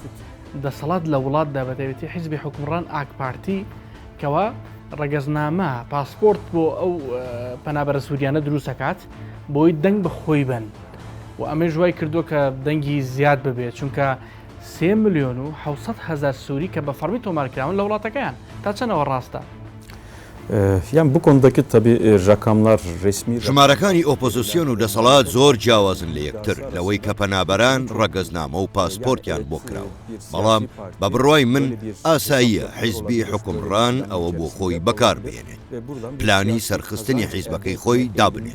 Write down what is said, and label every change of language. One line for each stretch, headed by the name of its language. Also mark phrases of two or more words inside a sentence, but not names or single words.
Central Kurdish: دەسەڵات لە وڵاتدا بەتەوێتی حیزبی حکومڕان ئاک پارتی کەوا ڕەگەزنامە پاسپۆرت بۆ ئەو پەنابەرە سووریانە دروستەکات بۆی دەنگ بەخۆی بن و ئەمە ژوای کردو کە دەنگی زیاد ببێت چونکە 3,700,000 سووری کە بە فەرمی تۆمارکراون لە وڵاتەکەیان تا چەنەوە ڕاستە؟
Turkish: Yani bu konudaki tabii rakamlar resmi
Central Kurdish: ژمارەکانی ئۆپۆزیسیۆن و دەسەڵات زۆر جیاوازن لە یەکتر لەوەی کە پەنابەران ڕەگەزنامە و پاسپۆرتیان بۆ کراوە. بەڵام بە بڕوای من ئاساییە حیزبی حکومڕان ئەوە بۆ خۆی بەکار بێنێت پلانی سەرخستنی حیزبەکەی خۆی دابنێت.